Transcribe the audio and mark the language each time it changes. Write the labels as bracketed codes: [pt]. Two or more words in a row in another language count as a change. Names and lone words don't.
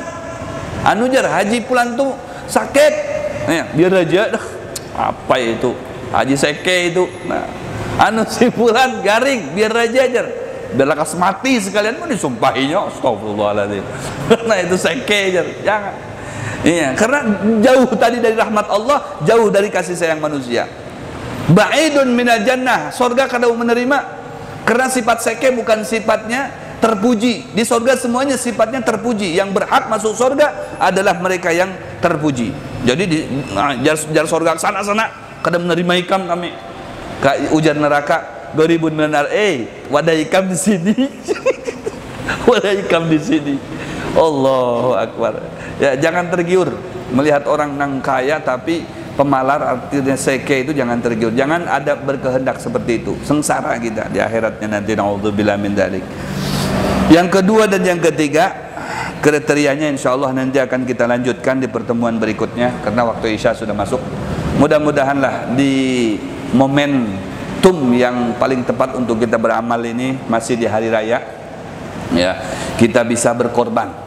[bjn] Anu jar haji pulang tuh sakit. Nah, biar aja. Apa itu? Haji seke itu. Nah, anu si pulang garing, biar aja jar. [id] Biar lekas mati sekalian pun disumpahinya. Astagfirullahaladzim. [bjn] Nah itu seke jar. Jangan. [id] Iya, karena jauh tadi dari rahmat Allah, jauh dari kasih sayang manusia. [ar] Ba'idun minal jannah, [bjn] surga kada menerima. [id] Karena sifat seke bukan sifatnya terpuji. Di surga semuanya sifatnya terpuji. Yang berhak masuk surga adalah mereka yang terpuji. [bjn] Jadi di jar surga sana-sana kada menerima ikam kami. Ujar neraka 2000 benar, wadah ikam di sini. Wadah ikam di sini. [ar] Allahu Akbar. [bjn] Ya, jangan tergiur melihat orang nang kaya tapi pemalar, artinya seke itu jangan tergiur. [id] Jangan ada berkehendak seperti itu. Sengsara kita di akhiratnya nanti, [ar] naudzubillah min dzalik. [id] Yang kedua dan yang ketiga, kriterianya insyaallah nanti akan kita lanjutkan di pertemuan berikutnya karena waktu Isya sudah masuk. Mudah-mudahanlah di momentum yang paling tepat untuk kita beramal ini masih di hari raya, ya, kita bisa berkorban.